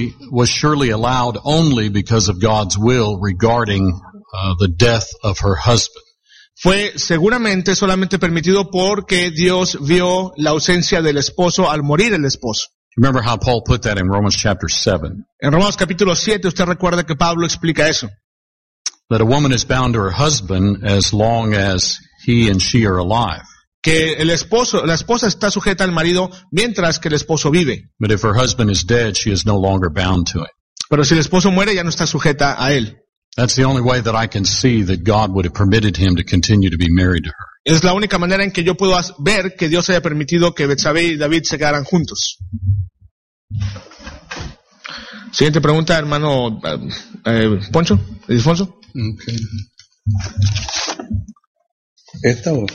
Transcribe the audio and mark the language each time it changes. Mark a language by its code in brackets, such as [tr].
[en] was surely allowed only because of God's will regarding the death of her husband. [es] Fue seguramente solamente permitido porque Dios vio la ausencia del esposo al morir el esposo. [en] Remember how Paul put that in Romans chapter 7. [es] En Romanos capítulo 7 usted recuerda que Pablo explica eso. [en] That a woman is bound to her husband as long as he and she are alive. [es] Que el esposo, la esposa está sujeta al marido mientras que el esposo vive. [en] But if her husband is dead, she is no longer bound to him. [es] Pero si el esposo muere, ya no está sujeta a él. [en] That's the only way that I can see that God would have permitted him to continue to be married to her. [es] Es la única manera en que yo puedo ver que Dios haya permitido que Betsabé y David se quedaran juntos. Siguiente pregunta, hermano Poncho, Edifonso. [en] Okay. [es] ¿Esta o?